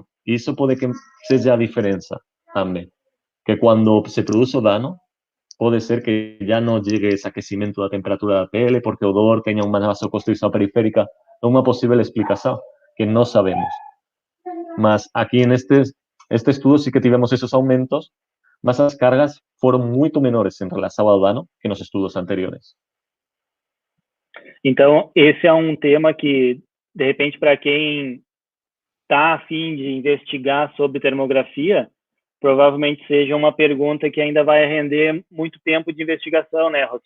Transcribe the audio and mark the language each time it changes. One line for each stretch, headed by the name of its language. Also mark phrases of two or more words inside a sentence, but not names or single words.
Galician: E iso pode que seja a diferenza tamén. Que cando se produce o dano, pode ser que ya non llegue ese aquecimento da temperatura da pele porque o dor teña unha vasoconstricción periférica. É unha posible explicación que non sabemos. Mas aquí en este estudo sí que tivemos esos aumentos, mas as cargas foron moito menores en relación ao dano que nos estudos anteriores.
Portuguese: Então, esse é um tema que, de repente, para quem está a fim de investigar sobre termografia, provavelmente seja uma pergunta que ainda vai render muito tempo de investigação, né, Rossi?